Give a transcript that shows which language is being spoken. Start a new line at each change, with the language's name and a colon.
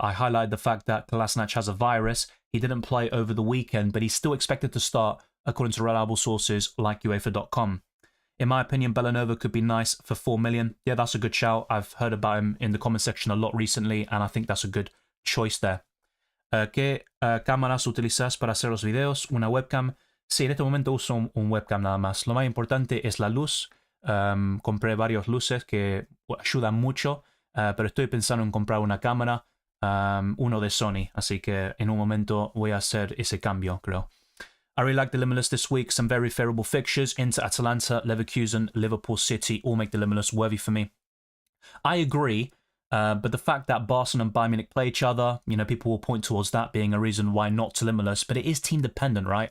English: I highlighted the fact that Kolasinac has a virus. He didn't play over the weekend, but he's still expected to start, according to reliable sources like UEFA.com. In my opinion, Bellanova could be nice for 4 million. Yeah, that's a good shout. I've heard about him in the comment section a lot recently, and I think that's a good choice there.
Spanish: ¿Qué cámaras utilizas para hacer los videos? ¿Una webcam? Sí, en este momento uso un webcam nada más. Lo más importante es la luz. Compré varios luces que ayudan mucho, pero estoy pensando en comprar una cámara, uno de Sony, así que en un momento voy a hacer ese cambio, creo.
English: I really like the Limitless this week. Some very favourable fixtures. Inter, Atalanta, Leverkusen, Liverpool City all make the Limitless worthy for me. I agree, but the fact that Barcelona and Bayern Munich play each other, you know, people will point towards that being a reason why not to Limitless, but it is team dependent, right?